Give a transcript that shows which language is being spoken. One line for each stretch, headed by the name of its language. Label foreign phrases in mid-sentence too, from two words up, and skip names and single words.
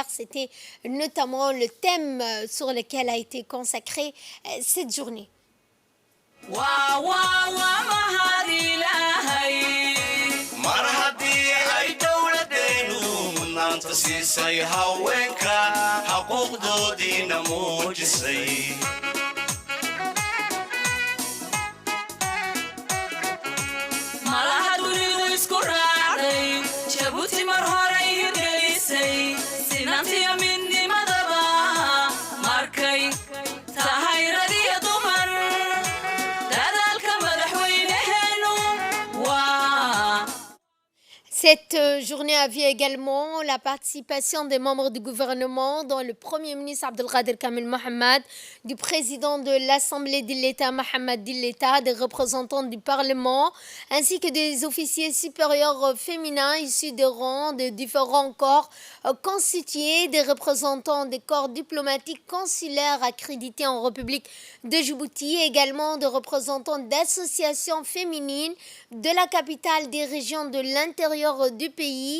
French: C'était notamment le thème sur lequel a été consacrée cette journée.
Somali: siisay haweenka xuquuqdoodiina muujisay malaha dunidu isku raacday jabuuti mar horay hirgelisay sinantiyo midnimadaba markay tahay rag iyo dumar dadaalka madaxweynaheenu waa.
French: Cette journée a vu également la participation des membres du gouvernement, dont le Premier ministre Abdelkader Kamel Mohamed, du président de l'Assemblée de l'État Mohamed Dilleta, des représentants du Parlement, ainsi que des officiers supérieurs féminins issus des rangs de différents corps constitués, des représentants des corps diplomatiques consulaires accrédités en République de Djibouti, également des représentants d'associations féminines de la capitale, des régions de l'intérieur du pays.